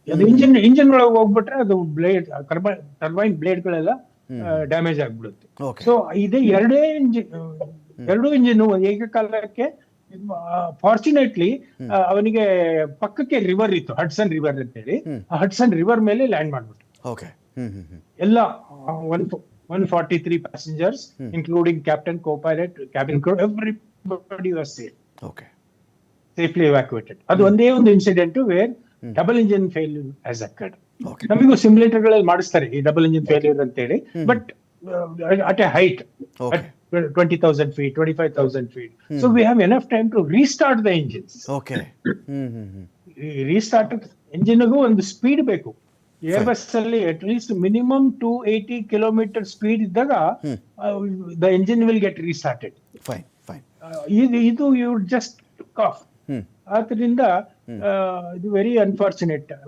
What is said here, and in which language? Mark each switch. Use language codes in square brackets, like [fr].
[kn] ಅದು ಇಂಜಿನ್ ಒಳಗೆ ಹೋಗ್ಬಿಟ್ರೆ ಅದು ಬ್ಲೇಡ್, ಟರ್ಬೈನ್ ಬ್ಲೇಡ್ ಗಳೆಲ್ಲ ಡ್ಯಾಮೇಜ್ ಆಗ್ಬಿಡುತ್ತೆ. ಓಕೆ ಸೊ ಇದೆ ಎರಡು ಇಂಜಿನ್ ಏಕಕಾಲಕ್ಕೆ. ಫಾರ್ಚುನೇಟ್ಲಿ ಅವನಿಗೆ ಪಕ್ಕಕ್ಕೆ ರಿವರ್ ಇತ್ತು, ಹಡ್ಸನ್ ರಿವರ್ ಅಂತ ಹೇಳಿ. ಆ ಹಡ್ಸನ್ ರಿವರ್ ಮೇಲೆ ಲ್ಯಾಂಡ್ ಮಾಡ್ಬಿಟ್ಟು ಓಕೆ ಹ್ಮ್ ಹ್ಮ್ ಹ್ಮ್ ಎಲ್ಲ [en] 143 passengers, including captain, co-pilot, cabin crew, everybody was safe, okay safely evacuated. [kn] ಅದು ಒಂದೇ ಒಂದು [en] Incident where double engine failure has occurred. Okay [kn] ನಮಗೂ ಸಿಮ್ಯುಲೇಟರ್ ಗಳಲ್ಲಿ ಮಾಡಿಸ್ತಾರೆ ಈ ಡಬಲ್ ಇಂಜಿನ್ ಫೇಲ್ಯೂರ್ ಅಂತ ಹೇಳಿ, [en] But at a height, Okay. 20,000 feet, 25,000 feet. So we have enough time to restart the engines. Okay hmm hmm hmm [kn] restart ಎಂಜಿನ್ಗೂ ಒಂದು speed ಬೇಕು. Air bus ಅಲ್ಲಿ at least minimum 280 kilometre speed ಇದ್ದಾಗ [en] The engine will get restarted. Fine fine ಇದು you just took off. [kn] ಆದ್ರಿಂದ ಇದು [en] Very unfortunate.